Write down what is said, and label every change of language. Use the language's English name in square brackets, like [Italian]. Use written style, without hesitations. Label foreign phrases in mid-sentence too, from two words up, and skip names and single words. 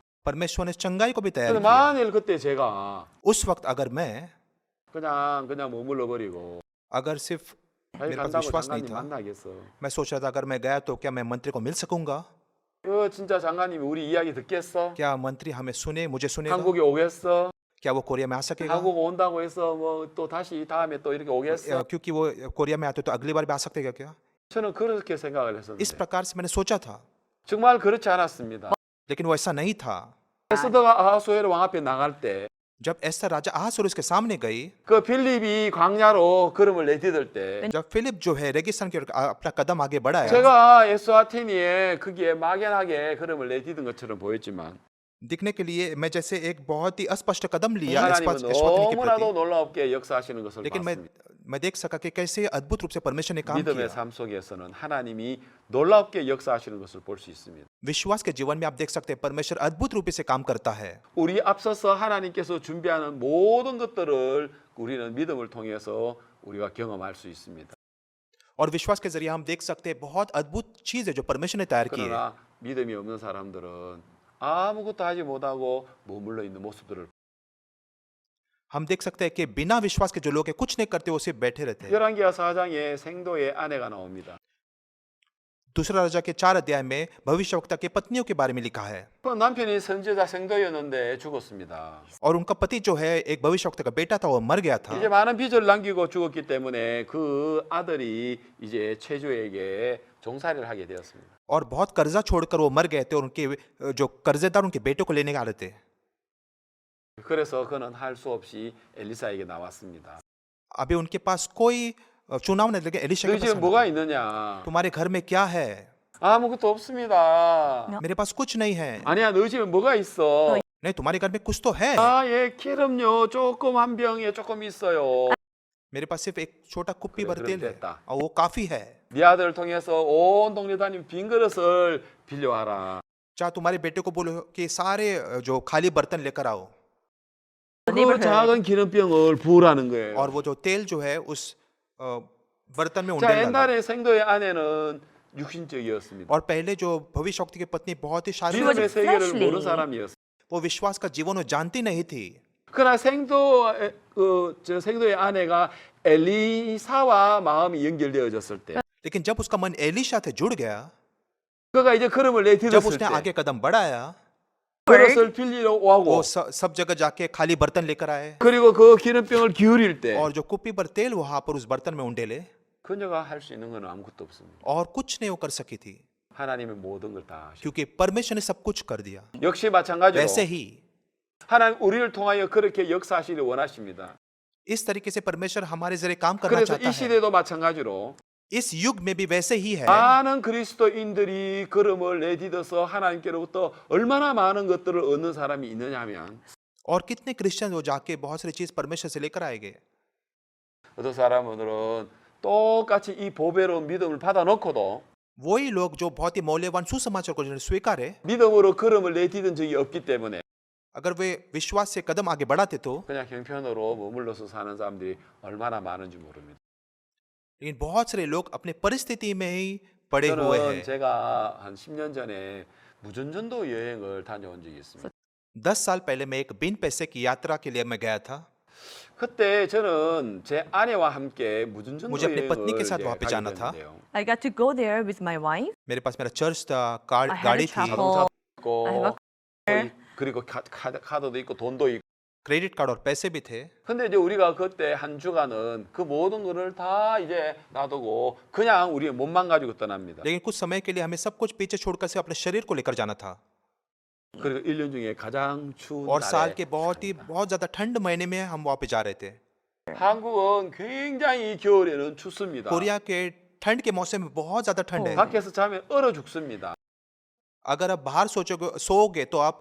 [Hindi] परमेश्वर ने चंगाई को भी तैयार [Korean] 근데 [Hindi] किया [Korean] 만일 그때 제가 [Hindi] उस वक्त अगर मैं [Korean] 그냥 머물러 버리고 [Hindi] अगर सिर्फ [Korean] 자기 [Hindi] मेरे पास [Korean] 간다고 [Hindi] विश्वास नहीं [Korean] 장관님 [Hindi] था [Korean] 만나겠어. [Hindi] मैं सोच रहा था अगर मैं गया तो क्या मैं मंत्री को मिल सकूंगा [Korean] 진짜 장관님이 우리 이야기 듣겠어? [Hindi] क्या मंत्री हमें सुने मुझे सुनेगा [Korean] 한국에 오겠어? [Hindi] क्या वो कोरिया में आ सकेगा [Korean] 한국 온다고 해서 뭐 또 다시 다음에 또 이렇게 오겠어? [Hindi] क्योंकि वो कोरिया में आते तो अगली बार भी आ सकते क्या [Korean] 저는 그렇게 생각을 [Hindi] इस [Korean] 했었는데 [Hindi] प्रकार से मैंने सोचा था [Korean] 정말 그렇지 않았습니다. [Hindi] लेकिन वो ऐसा नहीं था [Korean] 에스더가 아하수에르 왕 앞에 나갈 때 [Hindi] जब एस्तर राजा अहासुरुस के सामने गई, [Korean] 그 빌립이 광야로 걸음을 내디딜 때 [Hindi] जब फिलिप जो है रेगिस्तान की ओर अपना कदम आगे बढ़ाया, [Korean] 제가 에스와티니에 거기에 막연하게 걸음을 내디딘 것처럼 보였지만 [Hindi] दिखने के लिए मैं जैसे एक बहुत ही अस्पष्ट कदम लिया [Korean] 하나님은 [Hindi] एस्वातिनी के [Korean] 너무나도 [Hindi] प्रति, [Korean] 놀랍게 역사하시는 것을 [Hindi] लेकिन [Korean] 봤습니다. [Hindi] मैं देख सका कि कैसे अद्भुत रूप से परमेश्वर ने काम [Korean] 믿음의 [Hindi] किया। [Korean] 삶 속에서는 하나님이 놀랍게 역사하시는 것을 볼 수 있습니다. [Hindi] विश्वास के जीवन में आप देख सकते हैं परमेश्वर अद्भुत रूप से काम करता है। [Korean] 우리 앞서서 하나님께서 준비하는 모든 것들을 우리는 믿음을 통해서 우리가 경험할 수 있습니다. [Hindi] और विश्वास के जरिए हम देख सकते हैं बहुत अद्भुत चीज है जो परमेश्वर ने तैयार की है। [Korean] 그러나 믿음이 없는 사람들은 아무것도 하지 못하고 머물러 있는 모습들을 [Hindi] हम देख सकते हैं कि बिना विश्वास के जो लोग हैं कुछ नहीं करते, वो सिर्फ बैठे रहते हैं। [Korean] 열왕기하 4장에 생도의 아내가 나옵니다. [Hindi] दूसरा राजा के 4 अध्याय में भविष्यवक्ता की पत्नियों के बारे में लिखा है, [Korean] 그 남편이 선지자 생도였는데 죽었습니다. [Hindi] और उनका पति जो है एक भविष्यवक्ता का बेटा था, वो मर गया था। [Korean] 이제 많은 빚을 남기고 죽었기 때문에 그 아들이 이제 최조에게 종살이를 하게 되었습니다. [Hindi] और बहुत कर्जा छोड़कर वो मर गए थे, और उनके जो कर्जेदार उनके बेटे को लेने आ रहे थे। [Korean] 그래서 그는 할 수 없이 엘리사에게 나왔습니다. [Hindi] अभी उनके पास कोई चुनाव नहीं लगे। एलिशा [Korean] 너희 [Hindi] के [Korean] 집에 [Hindi] पास [Korean] 뭐가 있느냐? [Hindi] तुम्हारे घर में क्या है? [Korean] 아무것도 없습니다. [Hindi] मेरे पास कुछ नहीं है। [Korean] 아니야, 너희 집에 뭐가 있어? [Hindi] नहीं, तुम्हारे घर में कुछ तो है। [Korean] 아, 예, 기름요 조금 한 병에 조금 있어요. [Hindi] मेरे पास सिर्फ एक छोटा कुप्पी [Korean] 그래, [Hindi] भर तेल [Korean] 그럼 [Hindi] है, [Korean] 됐다. [Hindi] और वो काफी है। [Korean] 네 아들을 통해서 온 동네 다니는 빈 그릇을 빌려와라. [Hindi] चाहे तुम्हारे बेटे को बोलो कि सारे जो खाली बर्तन लेकर आओ, [Korean] 그 작은 기름병을 부으라는 거예요. [Hindi] और वो जो तेल जो है उस बर्तन में [Korean] 자, [Hindi] उंडेल डाला। [Korean] 옛날에 생도의 아내는 육신적이었습니다. [Hindi] और पहले जो भविष्यवक्ता की पत्नी बहुत ही शारीरिक, [Korean] 믿음의 세계를 [English] fleshly. [Korean] 모르는 사람이었어요. [Hindi] वो विश्वास का जीवन वो जानती नहीं थी। [Korean] 그러나 생도의 아내가 엘리사와 마음이 연결되어졌을 때, [Hindi] लेकिन जब उसका मन एलिशा से जुड़ गया, [Korean] 그가 이제 걸음을 [Hindi] जब [Korean] 내디뎠을 [Hindi] उसने [Korean] 때 [Hindi] आगे कदम बढ़ाया, [Korean] 그릇을 빌리러 [Hindi] वो [Korean] 오고 [Hindi] सब जगह जाके खाली बर्तन लेकर आए, [Korean] 그리고 그 기름병을 기울일 때 [Hindi] और जो कुप्पी पर तेल वहां पर उस बर्तन में उंडेले, [Korean] 그녀가 할 수 있는 건 아무것도 없습니다. [Hindi] और कुछ नहीं वो कर सकी थी, [Korean] 하나님의 모든 걸 다 하시고 [Hindi] क्योंकि परमेश्वर ने सब कुछ कर दिया। [Korean] 역시 마찬가지로 [Hindi] वैसे ही [Korean] 하나님 우리를 통하여 그렇게 역사하시길 원하십니다. [Hindi] इस तरीके से परमेश्वर हमारे जरिए काम करना [Korean] 그래서 [Hindi] चाहता [Korean] 이 [Hindi] है। [Korean] 시대도 마찬가지로 [Hindi] इस युग में भी वैसे ही है। [Korean] 많은 그리스도인들이 걸음을 내딛어서 하나님께로부터 얼마나 많은 것들을 얻는 사람이 있느냐 하면 [Hindi] और कितने क्रिश्चियन वो जाके बहुत सारी चीज परमेश्वर से लेकर आएंगे। [Korean] 어떤 사람들은 똑같이 이 보배로운 믿음을 받아놓고도 [Hindi] वही लोग जो बहुत ही मौल्यवान सुसमाचार को जिन्होंने स्वीकार है, [Korean] 믿음으로 걸음을 내딛은 적이 없기 때문에 [Hindi] अगर वे विश्वास से कदम आगे बढ़ाते तो, [Korean] 그냥 형편으로 머물러서 사는 사람들이 얼마나 많은지 모릅니다. [Hindi] लेकिन बहुत सारे लोग अपने परिस्थिति में ही पड़े हुए [Korean] 저는 [Hindi] हैं। [Korean] 제가 한 10년 전에 무전전도 여행을 다녀온 적이 있습니다. [Hindi] 10 साल पहले मैं एक बिन पैसे की यात्रा के लिए मैं गया था। [Korean] 그때 저는 제 아내와 함께 무전전도 [Hindi] मुझे अपनी पत्नी के [Korean] 여행을 [Hindi] साथ [Korean] 이제 [Hindi] वहाँ पे [Korean] 가게 [Hindi] जाना था। [Korean] 됐는데요. [English] I got to go there with my wife. [Hindi] मेरे पास मेरा चर्च था, [English] I had a [Hindi] गाड़ी थी, [English] chapel. [Korean] 자동차도 [English] I have [Korean] 있고 [English] a car. [Korean] 그리고 카드도 있고 돈도 있고. [English] credit card [Hindi] और पैसे भी थे। [Korean] 근데 이제 우리가 그때 한 주간은 그 모든 거를 다 이제 놔두고 그냥 우리 몸만 가지고 떠납니다. [Hindi] लेकिन कुछ समय के लिए हमें सब कुछ पीछे छोड़कर सिर्फ अपने शरीर को लेकर जाना था। [Korean] 그리고 1년 중에 가장 추운 [Hindi] और साल [Korean] 날에 [Hindi] के बहुत ज्यादा ठंड महीने में हम वहाँ पे जा रहे थे। [Korean] 한국은 굉장히 겨울에는 춥습니다. [Hindi] कोरिया के ठंड के मौसम में बहुत ज्यादा ठंड है। [Korean] 밖에서 자면 얼어 죽습니다. [Hindi] अगर आप बाहर सोओगे तो आप